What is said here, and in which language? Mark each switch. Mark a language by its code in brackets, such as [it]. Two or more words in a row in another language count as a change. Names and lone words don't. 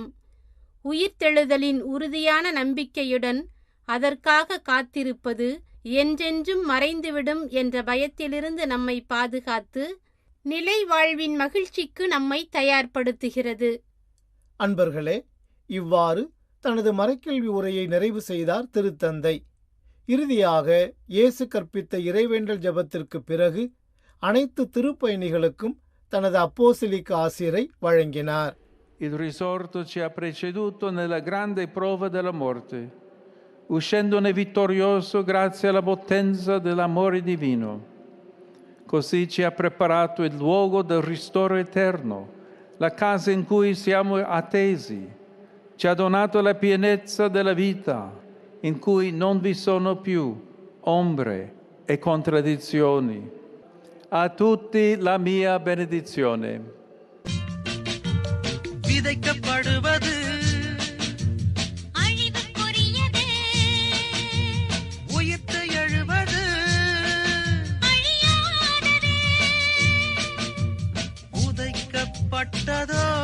[ta] உயிர்த்தெழுதலின் உறுதியான நம்பிக்கையுடன் அதற்காக காத்திருப்பது என்றென்றும் மறைந்துவிடும் என்ற பயத்திலிருந்து நம்மை பாதுகாத்து நிலை வாழ்வின் மகிழ்ச்சிக்கு நம்மை தயார்படுத்துகிறது. அன்பர்களே, இவ்வாறு தனது மறைக்கல்வி உரையை நிறைவு செய்தார் திருத்தந்தை. இறுதியாக இயேசு கற்பித்த இறைவேண்டல் ஜெபத்திற்கு பிறகு அனைத்து திருப்பயணிகளுக்கும் தனது அப்போஸ்தலிக் ஆசிரை வழங்கினார். [it] Il risorto ci ha preceduto nella grande prova della morte, uscendone vittorioso grazie alla potenza dell'amore divino. Così ci ha preparato il luogo del ristoro eterno, la casa in cui siamo attesi. Ci ha donato la pienezza della vita, in cui non vi sono più ombre e contraddizioni. A tutti la mia benedizione. [ta] விதைக்கப்படுவது அழிவுக்குரியது, உயிர்த்து எழுவது அழியாதது. உதைக்கப்பட்டதோ